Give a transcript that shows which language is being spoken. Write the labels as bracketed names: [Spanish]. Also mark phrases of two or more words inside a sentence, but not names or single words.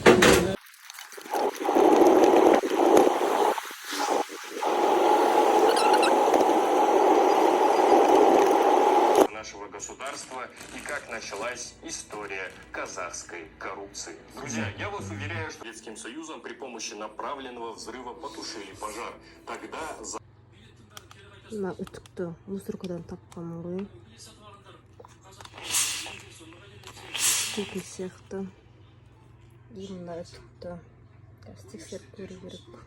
[Russian] Нашего государства и как началась история казахской коррупции. Друзья, я вас уверяю, что Советским Союзом при помощи направленного взрыва потушили пожар. Тогда [Kazakh] Мына үтікті мусоркадан тапқанмын ғой. Түтін сияқты. Мына үтікті тексеріп көру керек.